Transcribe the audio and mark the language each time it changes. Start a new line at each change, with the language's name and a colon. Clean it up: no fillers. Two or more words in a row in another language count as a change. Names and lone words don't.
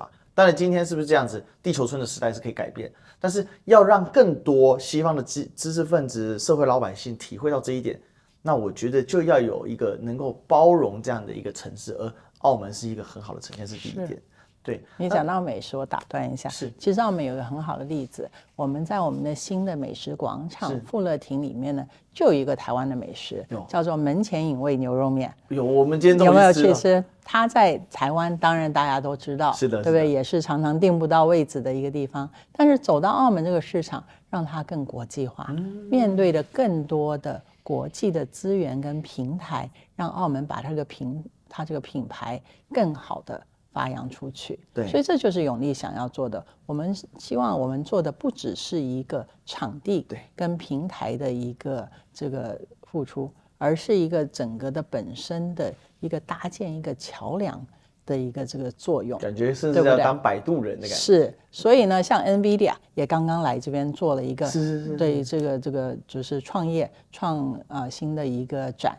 Chinese: 當然，今天是不是這樣子？地球村的時代是可以改變，但是要讓更多西方的知識分子、社會老百姓體會到這一點，那我覺得就要有一個能夠包容這樣的一個城市，而澳門是一個很好的呈現，是第一點。對，你講到美食，我打斷一下。是，其實澳門有一個很好的例子，我們在我們的新的美食廣場富樂亭裡面呢，就有一個台灣的美食，叫做門前影味牛肉麵。有，我們今天有沒有去吃？它在台灣，當然大家都知道，是的，对不对？也是常常訂不到位子的一個地方。但是走到澳門這個市場，讓它更國際化，面對的更多的國際的資源跟平台，讓澳門把它這個品牌更好的發揚出去，对，所以這就是永利想要做的。我們希望我們做的不只是一個場地跟平台的一個這個付出，而是一個整個的本身的一個搭建一個橋梁的一個這個作用，感覺甚至要當擺渡人的感覺。是，所以呢，像 NVIDIA 也剛剛來這邊做了一個對這個就是創業新的一個展，